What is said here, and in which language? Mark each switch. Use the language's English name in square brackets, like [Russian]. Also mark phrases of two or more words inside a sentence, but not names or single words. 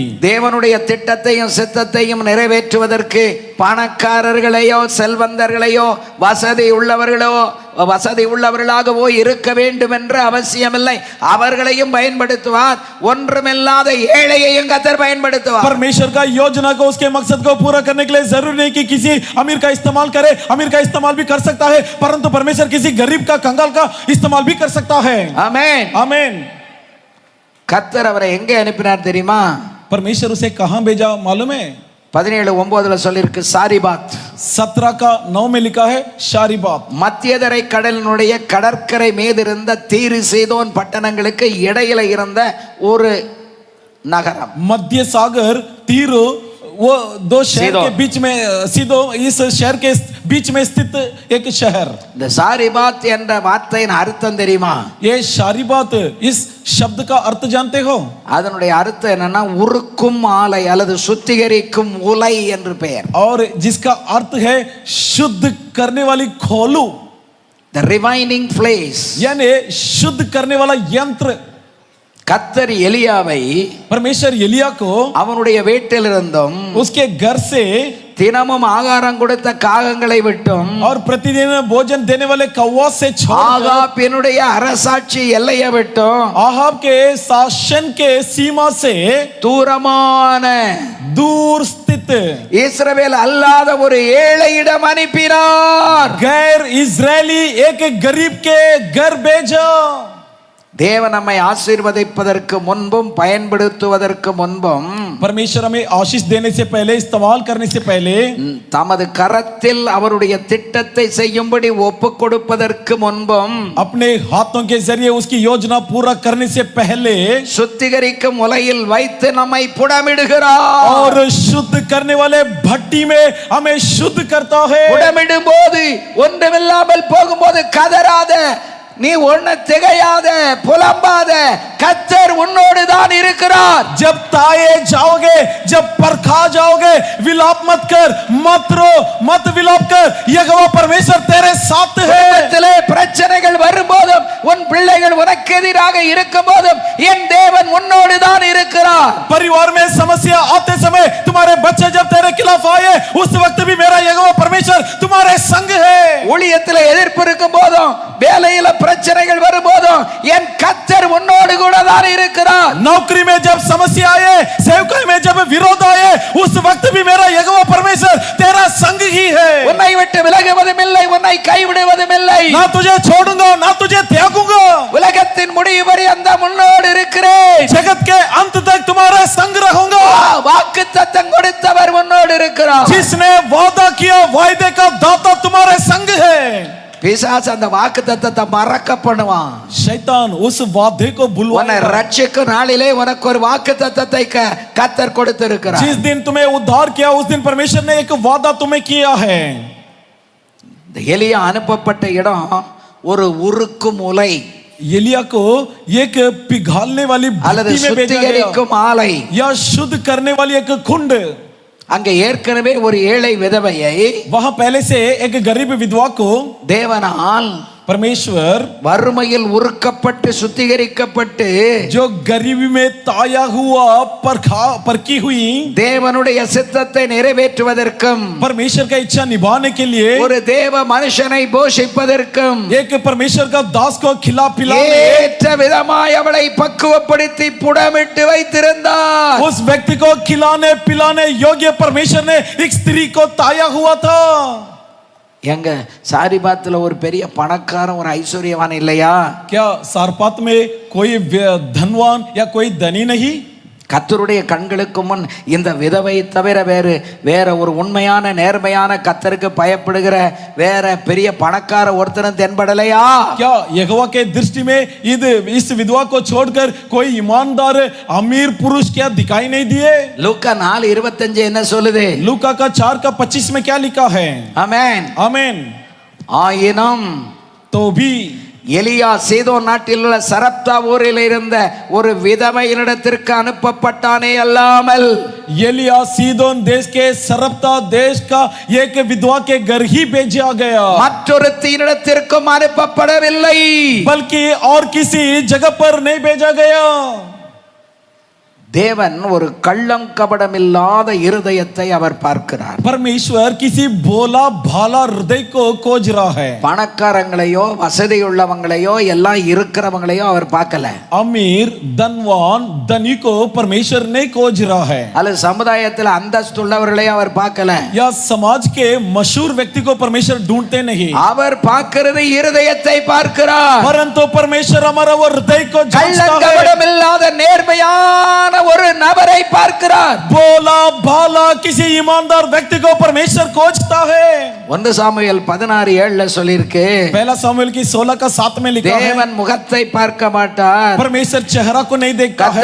[Tamil] தேவனுடைய திட்டத்தையும் சித்தத்தையும் நிறைவேற்றுவதற்கு பணக்காரர்களையோ செல்வந்தர்களையோ வசதி உள்ளவர்களாகவோ இருக்க வேண்டும் என்ற அவசியமில்லை. அவர்களையும் பயன்படுத்துவார். ஒன்றுமில்லாத ஏழையையும் கர்த்தர் பயன்படுத்துவார். [Hindi] परमेश्वर का योजना को, उसके मकसद को पूरा करने के लिए जरूरी नहीं कि किसी अमीर का इस्तेमाल करे. अमीर का इस्तेमाल भी कर सकता है, परंतु परमेश्वर किसी गरीब का, कंगाल का इस्तेमाल भी कर सकता है. [Tamil] ஆமென். [Hindi] आमीन. [Tamil] கர்த்தர் அவரை எங்கே அனுப்பினார் தெரியுமா? [Hindi] परमेश्वर उसे कहां भेजा मालूम है? [Tamil] 17:9 சொல்லிருக்கு, சாரிபாத். [Hindi] 17 का 9 में लिखा है शारीबात. [Tamil] மத்தியதரை கடலினுடைய கடற்கரை மீதிருந்த தீரு சீதோன் பட்டணங்களுக்கு இடையில இருந்த ஒரு நகரம். [Hindi] मध्य सागर तीरो, वो दो शहर के बीच में, सीधो इस शहर के बीच में स्थित एक शहर. [Tamil] இந்த சாரிபாத் என்ற வார்த்தையின் அர்த்தம் தெரியுமா? [Hindi] ये शारीबात, इस शब्द का अर्थ जानते हो? [Tamil] அதனுடைய அர்த்தம் என்னன்னா உருக்கும் ஆலை அல்லது சுத்திகரிக்கும் உலை என்று பெயர். [Hindi] और जिसका अर्थ है शुद्ध करने वाली खोलू, [English] the refining place. [Hindi] यानी शुद्ध करने वाला यंत्र. [Tamil] கர்த்தர் எலியாவை [Hindi] परमेश्वर एलिया को [Tamil] அவனுடைய வீட்டிலிருந்தும் [Hindi] उसके घर से [Tamil] தினமும் ஆகாரம் கொடுத்த காகங்களை விட்டும் [Hindi] और प्रतिदिन भोजन देने वाले कौवा से छोड़ [Tamil] ஆகாபினுடைய அரசாட்சி எல்லையை விட்டும் [Hindi] आहाब के शासन के सीमा से [Tamil] தூரமான [Hindi] दूर स्थित [Tamil] இஸ்ரவேல் அல்லாத ஒரு ஏழையிடம் அனுப்பினார். [Hindi] गैर इजरायली एक गरीब के घर भेजा. [Tamil] தேவன் நம்மை ஆசீர்வதிப்பதற்கு முன்பும் பயன்படுத்துவதற்கு முன்பும் [Hindi] परमेश्वर हमें आशीष देने से पहले, इस्तेमाल करने से पहले, [Tamil] தமது கரத்தில் அவருடைய திட்டத்தை செய்யும்படி ஒப்பு கொடுப்பதற்கு முன்பும் [Hindi] अपने हाथों के जरिए उसकी योजना पूरा करने से पहले [Tamil] சுத்திகரிக்கும் உலையில் வைத்து நம்மை புடமிடுகிறார். [Hindi] और शुद्ध करने वाले भट्टी में हमें शुद्ध करता है. [Tamil] புடமிடும் போது ஒன்றுமில்லாமல் போகும்போது கதறாத, நீ ஒண்ணு திகையாத, புலம்பாத, கர்த்தர் உன்னோடு தான் இருக்கிறார். [Hindi] जब ताए जाओगे, जब परखा जाओगे, विलाप मत कर, मत रो, मत विलाप कर, यहोवा परमेश्वर तेरे साथ है. [Tamil] குடும்பத்திலே பிரச்சனைகள் வரும்போதும் உன் பிள்ளைகள் உனக்கு எதிராக இருக்கும்போதும் என் தேவன் உன்னோடு தான் இருக்கிறார். [Hindi] परिवार में समस्या आते समय, तुम्हारे बच्चे जब तेरे खिलाफ आए, उस वक्त भी मेरा यहोवा परमेश्वर तुम्हारे संग है. [Tamil] ஊழியத்திலே எதிர்ப்பு இருக்கும் போதும், வேலையில பிரச்சனைகள் வரும்போதும் என் கர்த்தர் உன்னோடு கூட தான் இருக்கிறார். [Hindi] नौकरी में जब समस्या आए, सेवकाई में जब विरोध आए, उस वक्त भी मेरा यहोवा परमेश्वर तेरा संग ही है. [Tamil] உன்னை விட்டு விலகுவதும் இல்லை, உன்னை கைவிடுவதும் இல்லை. [Hindi] ना तुझे छोड़ूंगा, ना तुझे त्यागूंगा. [Tamil] உலகத்தின் முடிவு வரை அந்த முன்னோடு இருக்கிறேன். [Hindi] जगत के अंत तक तुम्हारा संग रहूंगा. [Tamil] வாக்குத்தத்தம் கொடுத்தவர் முன்னோடு இருக்கிறார். [Hindi] जिसने वादा किया, वायदे का दाता तुम्हारे संग है. [Tamil] பிசாசு அந்த வாக்குத்தத்தத்தை மறக்க பண்ணுவான். [Hindi] शैतान उस वादे को [Tamil] உன்னை [Hindi] भुलवाएगा. [Tamil] ரட்சிக்கும் நாளிலே உனக்கு ஒரு வாக்குத்தத்தத்தை கர்த்தர் கொடுத்திருக்கிறார். [Hindi] जिस दिन तुम्हें उद्धार किया, उस दिन परमेश्वर ने एक वादा तुम्हें किया है. [Tamil] இந்த எலியா அனுப்பப்பட்ட இடம் ஒரு உருக்கும் உலை [Hindi] एलिया को एक पिघालने वाली [Tamil] அல்லது [Hindi] भट्टी में भेजा गया, [Tamil] சுத்திகரிக்கும் ஆலை. [Hindi] या शुद्ध करने वाली एक कुंड. [Tamil] அங்க ஏற்கனவே ஒரு ஏழை விதவையை [Hindi] वहां पहले से एक गरीब विधवा को [Tamil] தேவனால் [Hindi] परमेश्वर [Tamil] வறுமையில் உருக்கப்பட்டு சுத்திகரிக்கப்பட்டு [Hindi] जो गरीबी में ताया हुआ परखी हुई [Tamil] தேவனுடைய சித்தத்தை நிறைவேற்றுவதற்கும் [Hindi] परमेश्वर का इच्छा निभाने के लिए [Tamil] ஒரு தேவ மனுஷனை போஷிப்பதற்கும் [Hindi] एक परमेश्वर का दास को खिला पिला [Tamil] ஏற்ற விதமாய் அவளை பக்குவப்படுத்தி புடமிட்டு வைத்திருந்தார். [Hindi] उस व्यक्ति को खिलाने पिलाने योग्य परमेश्वर ने एक स्त्री को ताया हुआ था. [Tamil] எங்க சாரிபாத்துல ஒரு பெரிய பணக்காரன் ஒரு ஐஸ்வர்யவான் இல்லையா? [Hindi] क्या सारपात में कोई धनवान या कोई धनी नहीं? [Tamil] கர்த்தருடைய கண்களுக்கு முன் இந்த விதவை தவிர வேற ஒரு உண்மையான நேர்மையான கர்த்தருக்கு பயப்படுகிற வேற பெரிய பணக்கார ஒருத்தனும் தென்படலையா? [Hindi] क्या यहोवा के दृष्टि में इस विधवा को छोड़कर कोई ईमानदार अमीर पुरुष क्या दिखाई नहीं दिए? [Tamil] லூக்கா 4:25 என்ன சொல்லுது? [Hindi] लूका का 4:25 में क्या लिखा है? [Tamil] ஆமென் [Hindi] आमीन. [Tamil] ஆயினும் [Hindi] तो भी [Tamil] எலியா சீதோன் நாட்டில் உள்ள சரப்தா ஊரில் இருந்த ஒரு விதவையினிடத்திற்கு அனுப்பப்பட்டானே அல்லாமல் [Hindi] एलिया सीदोन देश के सरप्ता देश का एक विधवा के घर ही भेजा गया, [Tamil] மற்றொரு தீனிடத்திற்கும் அனுப்பப்படவில்லை. [Hindi] बल्कि और किसी जगह पर नहीं भेजा गया. [Tamil] தேவன் ஒரு கள்ளம் கபடம் இல்லாத இருதயத்தை அவர் பார்க்கிறார். [Hindi] परमेश्वर किसी भोला भाला हृदय को खोज रहा है. [Tamil] பணக்காரங்களையோ வசதியுள்ளவங்களையோ எல்லாம் இருக்கிறவங்களையோ அவர் பார்க்கல. [Hindi] अमीर धनवान धनी को परमेश्वर नहीं खोज रहा है. [Tamil] அல்லது சமுதாயத்தில் அந்தஸ்துள்ளவர்களையும் அவர் பார்க்கல. [Hindi] या समाज के मशहूर व्यक्ति को परमेश्वर ढूंढते नहीं, [Tamil] அவர் பார்க்கிறது இருதயத்தை பார்க்கிறார். [Hindi] परंतु परमेश्वर हमारा वो हृदय को [Tamil] கள்ளம் [Hindi] जांचता है. [Tamil] கபடம் இல்லாத நேர்மையான ஒரு நபரை பார்க்கிறார். [Hindi] भोला भाला किसी ईमानदार व्यक्ति को परमेश्वर खोजता है. [Tamil] 1 சாமுவேல் 16:7 சொல்லிருக்கு, [Hindi] पहला सामुएल की 16 का 7 में लिखा है, [Tamil] தேவன் முகத்தை பார்க்க மாட்டார், [Hindi] परमेश्वर चेहरा को नहीं देखता है,